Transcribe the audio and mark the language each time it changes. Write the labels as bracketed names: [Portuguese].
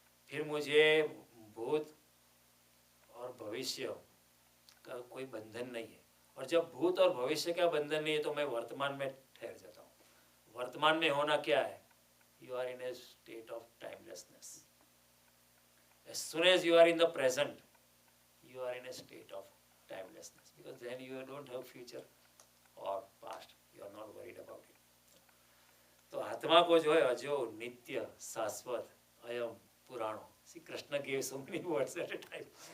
[Hindi] फिर मुझे भूत और भविष्य का कोई बंधन नहीं है, और जब भूत और भविष्य का बंधन नहीं है तो मैं वर्तमान में ठहर जाता हूँ. वर्तमान में होना क्या है? [English] You are in a state of timelessness. As soon as you are in the present, you are in a state of timelessness, because then you don't have future or past. You are not worried about it. [Hindi] तो आत्मा को जो है अजो, नित्य, शाश्वत, अयम, पुराणो. [English] See, Krishna gave so many words at a time.